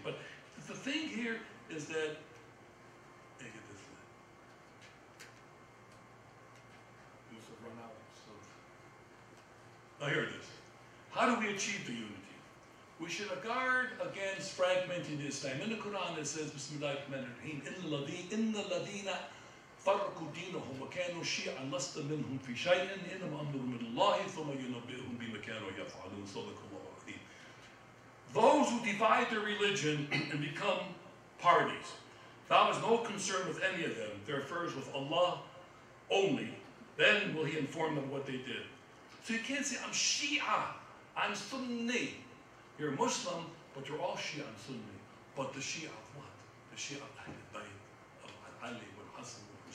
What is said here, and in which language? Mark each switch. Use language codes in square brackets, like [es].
[en] But the thing here is that, let me get this. Must have run out. So. Oh, here it is. How do we achieve the unity? We should guard against fragmenting Islam. In the Quran it says, [ar] Bismillah ar-Rahman ar-Rahim, إِنَّ الَّذِينَ فَرَّقُوا دِينَهُمْ وَكَانُوا شِيَعًا لَسْتَ مِنْهُمْ فِي شَيْءٍ إِنَّمَا أَمْرُهُمْ إِلَى اللَّهِ ثُمَّ يُنَبِّئُهُم بِمَا كَانُوا يَفْعَلُونَ صَدَقَ اللَّهُ الْعَظِيمُ. [en] Those who divide their religion and become parties, thou hast no concern with any of them. Their affairs with Allah only. Then will He inform them what they did. So you can't say, I'm Shia, I'm Sunni. You're Muslim, but you're all Shia and Sunni. But the Shia of what? The Shia of Ahl al-Bayt, of Ali, wal Hassan, wal